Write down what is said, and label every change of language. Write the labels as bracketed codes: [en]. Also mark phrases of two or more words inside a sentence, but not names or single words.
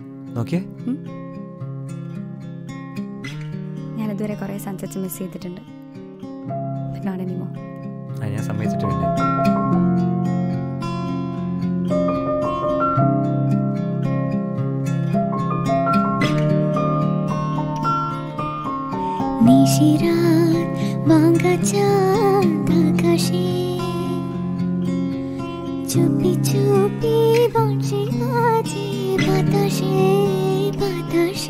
[ml] നോക്കിയേ. ഞാനിതുവരെ കുറേ [en] sunsets miss [ml] ചെയ്തിട്ടുണ്ട്. [en] Not anymore. [ml] ഞാൻ സമ്മതിച്ചിട്ടില്ല. [bn] নিশিরাত ভাঙা চাঁদ আকাশে চুপি চুপি বংশী বাজে বাতাসে বাতাসে।